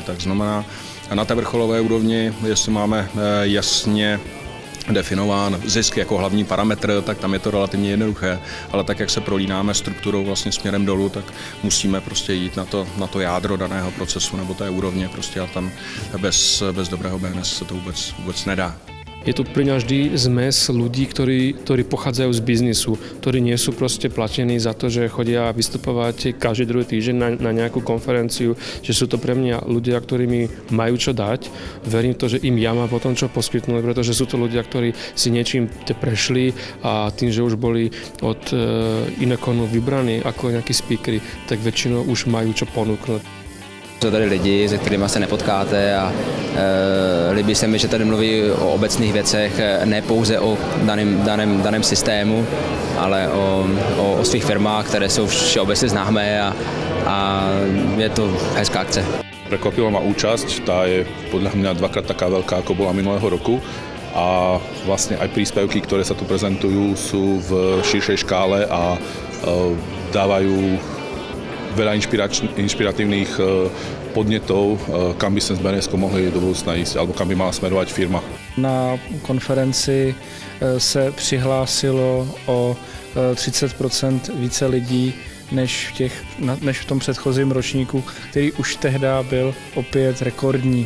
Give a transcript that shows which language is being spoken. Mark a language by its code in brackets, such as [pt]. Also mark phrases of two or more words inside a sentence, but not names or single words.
[cs] Tak znamená, na té vrcholové úrovni, jestli máme jasně definován zisk jako hlavní parametr, tak tam je to relativně jednoduché, ale tak, jak se prolínáme strukturou vlastně směrem dolů, tak musíme prostě jít na to jádro daného procesu nebo té úrovně prostě a tam bez dobrého BNS se to vůbec nedá. [sk] Je tu pri nás vždy zmes ľudí, ktorí pochádzajú z biznisu, ktorí nie sú proste platení za to, že chodia vystupovať každý druhý týždeň na nejakú konferenciu, že sú to pre mňa ľudia, ktorí mi majú čo dať. Verím to, že im ja mám potom čo poskytnúť, pretože sú to ľudia, ktorí si niečím prešli a tým, že už boli od Inekonu vybraní ako nejakí speakery, tak väčšinou už majú čo ponúknuť. [cs] Jsou tady lidi, se kterými se nepotkáte a líbí se mi, že tady mluví o obecných věcech, ne pouze o daném systému, ale o svých firmách, které jsou všeobecně známé a je to hezká akce. [sk] Prekvapila ma účasť, tá je podľa mňa dvakrát taká veľká, ako bola minulého roku a vlastne aj príspevky, ktoré sa tu prezentujú, sú v širšej škále a dávajú veľa inšpiratívnych podnětov, kam by [cs] se s BNS mohli do budoucna jít, [sk] alebo kam by mala smerovat firma. [cs] Na konferenci se přihlásilo o 30% více lidí než v tom předchozím ročníku, který už tehdy byl opět rekordní.